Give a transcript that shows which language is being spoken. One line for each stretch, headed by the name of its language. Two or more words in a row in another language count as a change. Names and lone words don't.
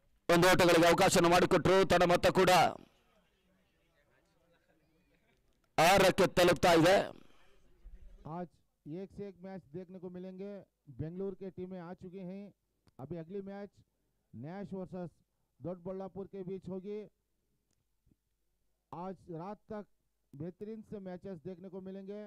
Kannada: ಒಂದು ಓಟಗಳಿಗೆ ಅವಕಾಶ ಮಾಡಿಕೊಟ್ರು. ತಡ ಮೊತ್ತ ಕೂಡ 6ಕ್ಕೆ ತಲುಪ್ತಾ ಇದೆ.
Hindi: आज एक से एक मैच देखने को मिलेंगे. बेंगलुरु के टीमें आ चुकी हैं. अभी अगली मैच नैश वर्सेस दोडबल्लापुर के बीच होगी. आज रात तक बेहतरीन से मैचेस देखने को मिलेंगे.